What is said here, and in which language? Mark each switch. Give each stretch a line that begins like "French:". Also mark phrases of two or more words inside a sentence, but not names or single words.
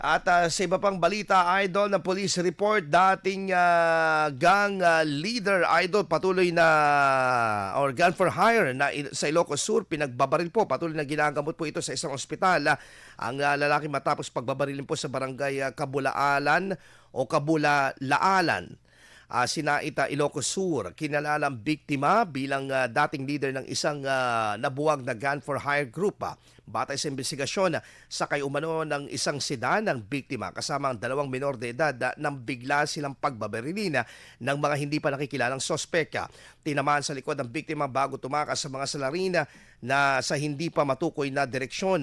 Filipino: At sa iba pang balita, idol, na
English: police report,
Filipino: dating gang leader, idol, patuloy na, or
English: gun for hire
Filipino: na sa Ilocos Sur, pinagbabaril po. Patuloy na ginagamot po ito sa isang ospital. Ang lalaki matapos pagbabarilin po sa barangay Kabulaalan o Kabulalaalan. Sinaita, Ilocos Sur, kinalalang biktima bilang dating leader ng isang nabuwag na
English: gun for hire group.
Filipino: Batay sa investigasyon, sakay umano ng isang sedan ng biktima kasama ang 2 minor de edad nang bigla silang pagbabarilin ng mga hindi pa nakikilalang sospek. Tinamaan sa likod ng biktima bago tumakas sa mga salarin na sa hindi pa matukoy na direksyon.